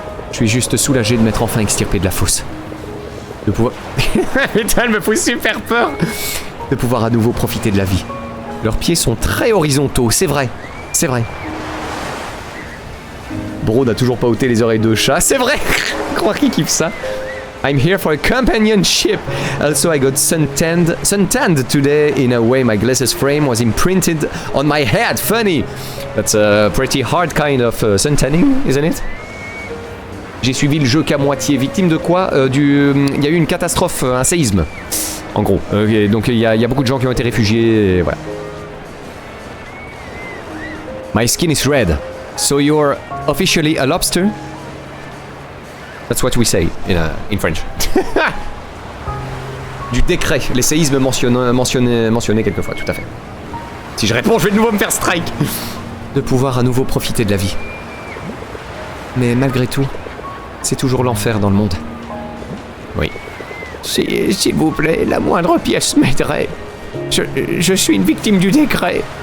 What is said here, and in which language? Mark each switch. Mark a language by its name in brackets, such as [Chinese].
[French] Je suis juste soulagé de m'être enfin extirpé de la fosse. De pouvoir... Putain, elle me fait super peur. De pouvoir à nouveau profiter de la vie. Leurs pieds sont très horizontaux, c'est vrai. C'est vrai. Bro n'a toujours pas ôté les oreilles de chat, c'est vrai. Croire qu'il kiffe ça. [English] I'm here for a companionship. Also, I got suntanned today in a way my glasses frame was imprinted on my head. Funny. That's a pretty hard kind of suntanning, isn't it? [French] J'ai suivi le jeu qu'à moitié. Victime de quoi? Il y a eu une catastrophe, un séisme. En gros. Donc il y a beaucoup de gens qui ont été réfugiés, et voilà. [English] My skin is red. So you're officially a lobster? That's what we say in French. [French] Du décret. Les séismes mentionnés quelquefois, tout à fait. Si je réponds, je vais de nouveau me faire strike. De pouvoir à nouveau profiter de la vie. Mais malgré tout, c'est toujours l'enfer dans le monde. Oui. S'il vous plaît, la moindre pièce m'aiderait. Je suis une victime du décret.